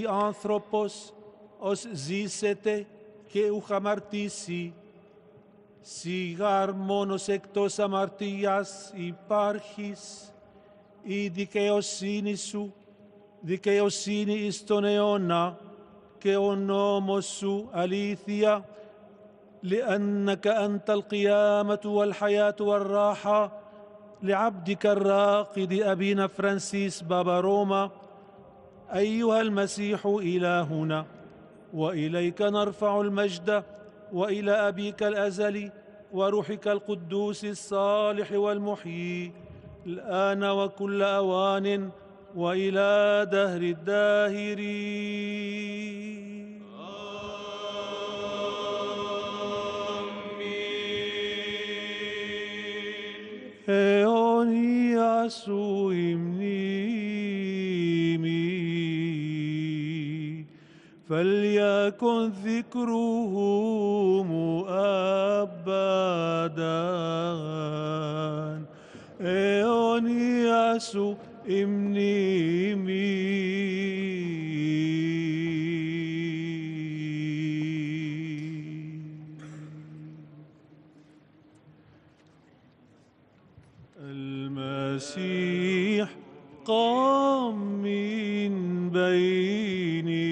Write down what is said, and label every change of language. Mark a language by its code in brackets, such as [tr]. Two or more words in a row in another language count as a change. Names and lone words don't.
[el] άνθρωπος ως ζήσεται και ουκ αμαρτήσει, σιγάρ μόνος εκτός αμαρτίας υπάρχεις, η δικαιοσύνη σου, δικαιοσύνη εις τον αιώνα, και ο νόμος σου αλήθεια, [ar] لأنك أنت القيامة والحياة والراحة لعبدك الراقد أبينا فرانسيس بابا روما. أيها المسيح إلهنا، وإليك نرفع المجد، وإلى أبيك الأزلي وروحك القدوس الصالح والمحيي، الآن وكل أوان وإلى دهر الداهرين. [el] αιώνια σου η μνήμη, [ar] فليكن ذكره أبدا. [el] αιώνια σου η μνήμη. [ar] المسيح قام من بين